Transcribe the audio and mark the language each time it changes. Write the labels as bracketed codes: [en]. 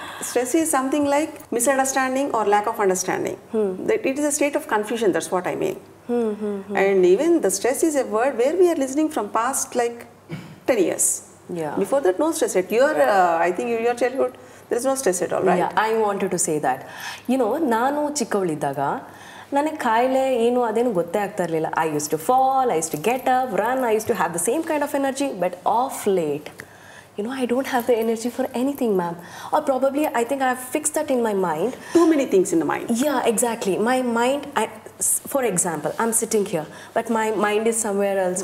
[en] Stress is something like misunderstanding or lack of understanding. That it is a state of confusion, that's what I mean. And even the stress is a word where we are listening from past like 10 years. Yeah. Before that, no stress at your, I think in your childhood, there is no stress at all, right? Yeah, I wanted to say that. You know, [kn] ನಾನು ಚಿಕ್ಕವಳಿದ್ದಾಗ ನನಗೆ ಕಾಯಿಲೆ ಏನು ಅದೇನು ಗೊತ್ತೇ ಆಗ್ತಾ ಇರಲಿಲ್ಲ. [en] I used to fall, I used to get up, run, I used to have the same kind of energy, but of late, you know, I don't have the energy for anything, ma'am. Or probably I think I have fixed that in my mind. Too many things in the mind. Yeah, exactly. My mind, for example, I'm sitting here, but my mind is somewhere else.